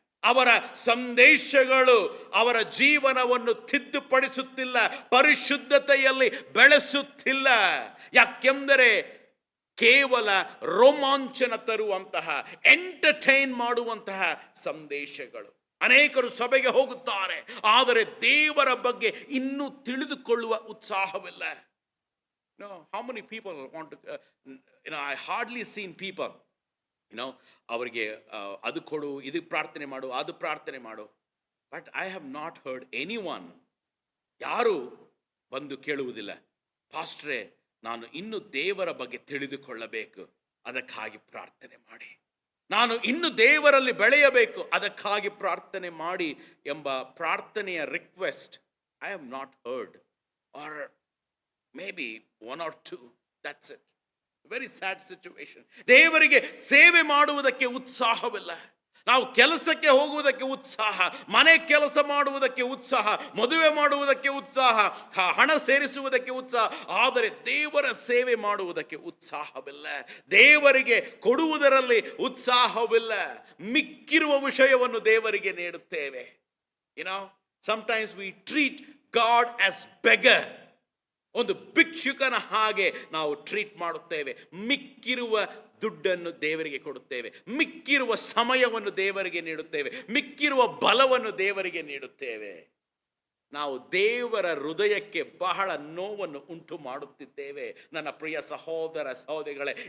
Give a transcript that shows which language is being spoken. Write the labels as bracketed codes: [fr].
[kn] ಅವರ ಸಂದೇಶಗಳು ಅವರ ಜೀವನವನ್ನು ತಿದ್ದುಪಡಿಸುತ್ತಿಲ್ಲ, ಪರಿಶುದ್ಧತೆಯಲ್ಲಿ ಬೆಳೆಸುತ್ತಿಲ್ಲ. ಯಾಕೆಂದರೆ ಕೇವಲ ರೋಮಾಂಚನ ತರುವಂತಹ, ಎಂಟರ್ಟೈನ್ ಮಾಡುವಂತಹ ಸಂದೇಶಗಳು. ಅನೇಕರು ಸಭೆಗೆ ಹೋಗುತ್ತಾರೆ, ಆದರೆ ದೇವರ ಬಗ್ಗೆ ಇನ್ನೂ ತಿಳಿದುಕೊಳ್ಳುವ ಉತ್ಸಾಹವಿಲ್ಲ. [en] How many people want to, I hardly seen people [kn] ಅವರಿಗೆ ಅದು ಕೊಡು, ಇದು ಪ್ರಾರ್ಥನೆ ಮಾಡು, ಅದು ಪ್ರಾರ್ಥನೆ ಮಾಡು. [en] but I have not heard any one, [kn] ಯಾರು ಬಂದು ಕೇಳುವುದಿಲ್ಲ, ಪಾಸ್ಟ್ರೇ ನಾನು ಇನ್ನು ದೇವರ ಬಗ್ಗೆ ತಿಳಿದುಕೊಳ್ಳಬೇಕು, ಅದಕ್ಕಾಗಿ ಪ್ರಾರ್ಥನೆ ಮಾಡಿ, ನಾನು ಇನ್ನು ದೇವರಲ್ಲಿ ಬೆಳೆಯಬೇಕು, ಅದಕ್ಕಾಗಿ ಪ್ರಾರ್ಥನೆ ಮಾಡಿ ಎಂಬ ಪ್ರಾರ್ಥನೆಯ request [en] I have not heard, or maybe one or two, that's it. Very sad situation. [kn] ದೇವರಿಗೆ ಸೇವೆ ಮಾಡುವುದಕ್ಕೆ ಉತ್ಸಾಹವಿಲ್ಲ. ನಾವು ಕೆಲಸಕ್ಕೆ ಹೋಗುವುದಕ್ಕೆ ಉತ್ಸಾಹ, ಮನೆ ಕೆಲಸ ಮಾಡುವುದಕ್ಕೆ ಉತ್ಸಾಹ, ಮದುವೆ ಮಾಡುವುದಕ್ಕೆ ಉತ್ಸಾಹ, ಹಣ ಸೇರಿಸುವುದಕ್ಕೆ ಉತ್ಸಾಹ, ಆದರೆ ದೇವರ ಸೇವೆ ಮಾಡುವುದಕ್ಕೆ ಉತ್ಸಾಹವಿಲ್ಲ. ದೇವರಿಗೆ ಕೊಡುವುದರಲ್ಲಿ ಉತ್ಸಾಹವಿಲ್ಲ. ಮಿಕ್ಕಿರುವ ವಿಷಯವನ್ನು ದೇವರಿಗೆ ನೀಡುತ್ತೇವೆ. [en] sometimes we treat God as beggar. [kn] ಒಂದು ಭಿಕ್ಷುಕನ ಹಾಗೆ ನಾವು ಟ್ರೀಟ್ ಮಾಡುತ್ತೇವೆ. ಮಿಕ್ಕಿರುವ ದುಡ್ಡನ್ನು ದೇವರಿಗೆ ಕೊಡುತ್ತೇವೆ, ಮಿಕ್ಕಿರುವ ಸಮಯವನ್ನು ದೇವರಿಗೆ ನೀಡುತ್ತೇವೆ, ಮಿಕ್ಕಿರುವ ಬಲವನ್ನು ದೇವರಿಗೆ ನೀಡುತ್ತೇವೆ. ನಾವು ದೇವರ ಹೃದಯಕ್ಕೆ ಬಹಳ ನೋವನ್ನು ಉಂಟು ಮಾಡುತ್ತಿದ್ದೇವೆ ನನ್ನ ಪ್ರಿಯ ಸಹೋದರ ಸಹೋದರಿಗಳೇ.